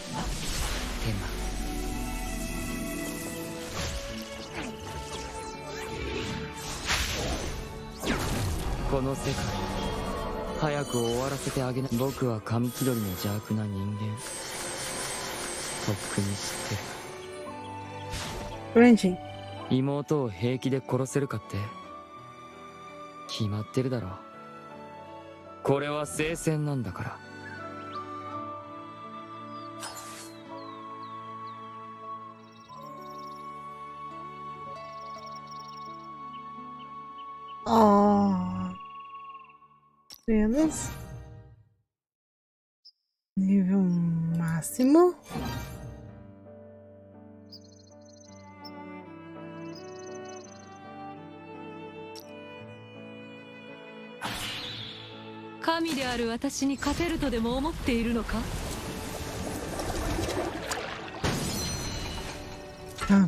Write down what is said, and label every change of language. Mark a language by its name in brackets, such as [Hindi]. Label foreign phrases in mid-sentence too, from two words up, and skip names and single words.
[Japanese] 天馬、この世界早く終わらせてあげな。僕は紙気取りの邪悪な人間。とっくに知ってる。 [Portuguese] Bonitinho. [Japanese] 妹を平気で殺せるかって、決まってるだろう。これは聖戦なんだから。 Oh. [Portuguese] Apenas. Nível máximo. [Japanese] Kami である私に勝てるとでも思っているのか? Ah.